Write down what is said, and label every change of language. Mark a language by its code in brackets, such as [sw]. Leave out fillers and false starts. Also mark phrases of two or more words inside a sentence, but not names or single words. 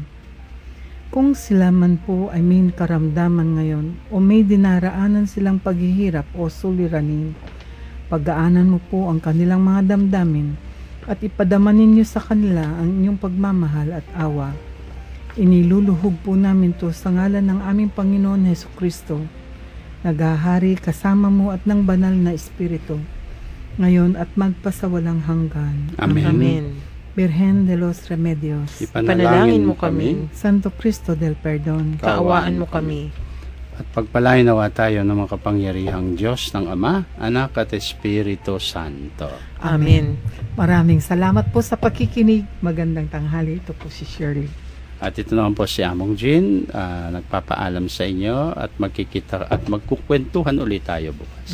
[tl] Kung sila man po ay may karamdaman ngayon o may dinaraanan silang paghihirap o suliranin, pagaanan mo po ang kanilang mga damdamin at ipadama ninyo sa kanila ang inyong pagmamahal at awa. Iniluluhog po namin to sa ngalan ng aming Panginoon Hesukristo, naghahari kasama mo at ng banal na Espiritu, ngayon at magpasawalang hanggan. Amen. Amen. [es] Virgen de los Remedios, [tl] Panalangin mo kami. [es] Santo Cristo del Perdón, [tl] Kaawaan mo kami. At pagpalain nawa tayo ng makapangyarihang Diyos ng Ama, Anak at Espiritu Santo. Amen. Maraming salamat po sa pakikinig. Magandang tanghali. Ito po si Shirley. At ito naman po si Among Jean, nagpapaalam sa inyo at magkikita at magkukwentuhan ulit tayo bukas.